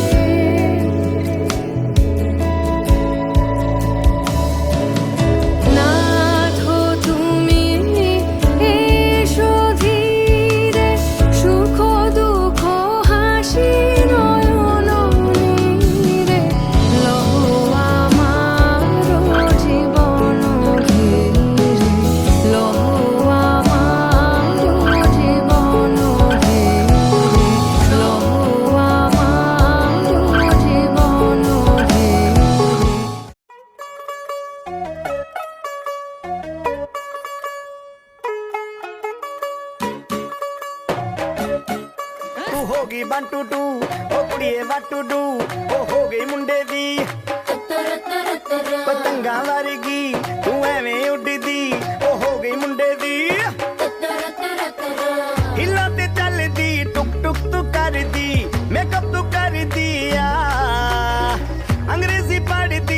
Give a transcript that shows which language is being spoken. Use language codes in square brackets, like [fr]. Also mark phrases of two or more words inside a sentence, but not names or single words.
[bn] নাথ তুমি এসো ধীরে সুখ দুঃখ হাসি নয়ন নীরে লহো আমার জীবন ঘিরে লহো আমার জীবন ঘিরে লহো আমার জীবন ঘিরে [pa] ਤੂੰ ਹੋ ਗਈ 1 2 2 ਉਹ ਕੁੜੀਏ [en] what to do [pa] ਉਹ ਹੋ ਗਈ ਮੁੰਡੇ ਦੀ ਪਤੰਗਾਂ ਵਰਗੀ ਤੂੰ ਐਵੇਂ ਉੱਡਦੀ ਉਹ ਹੋ ਗਈ ਮੁੰਡੇ ਦੀ ਹਿੱਲਾਂ ਤੇ ਚੱਲਦੀ ਟੁਕ ਟੁਕ ਤੂੰ ਕਰਦੀ ਮੇਕਅਪ ਤੂੰ ਕਰਦੀ ਆ ਅੰਗਰੇਜ਼ੀ ਪੜ੍ਹਦੀ